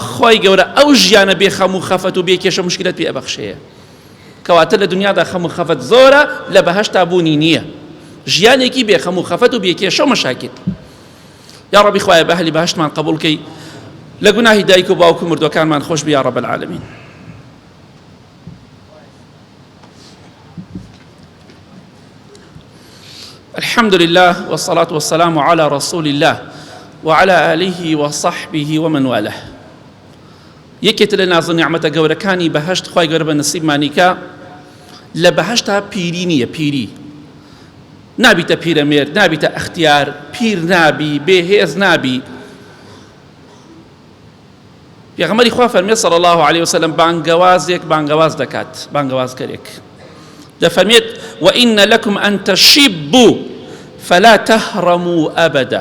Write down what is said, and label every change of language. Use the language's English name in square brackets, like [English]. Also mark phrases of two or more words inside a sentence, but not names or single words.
[Central Kurdish] خۆی گەورە ئەو ژیانە بێ خەم و خەفەت و بێ کێشە مشکلەت پێ ئەبەخشەیە. کەواتە لە دنیادا خەم و خەفەت زۆرە، لە بەهەشتا بوونی نییە. ژیانێکی بێ خەم و خەفەت و بێ کێشە و مەشاکل. یا ڕەبی خوایە بە ئەهلی بەهەشتمان قبوڵ کەی، لە گوناهی دایک و باوک و مردوەکانمان خۆش بی [Arabic] یا رب العالمین. الحمد لله والصلاة والسلام على رسول الله وعلى آله وصحبه ومن والاه. [Central Kurdish] یەکێت لە ناز و نیعمەتە گەورەکانی بەهەشت خوای گەورە بە نەسیبمانیکە، لە بەهەشتا پیری نییە. پیری نابیتە پیرەمێرد، نابیتە ئەختیار، پیر نابی، بێهێز نابی. پێغەمبەری خوا فەرمێ [Arabic] صلی الله عليه وسلم [Central Kurdish] بانگەوازێک بانگەواز دەکات، بانگەوازکەرێک دەفەرمێت [Arabic] وئین لەکم ئەن تەشیبوا فلا تەهڕەموا ئەبەدا.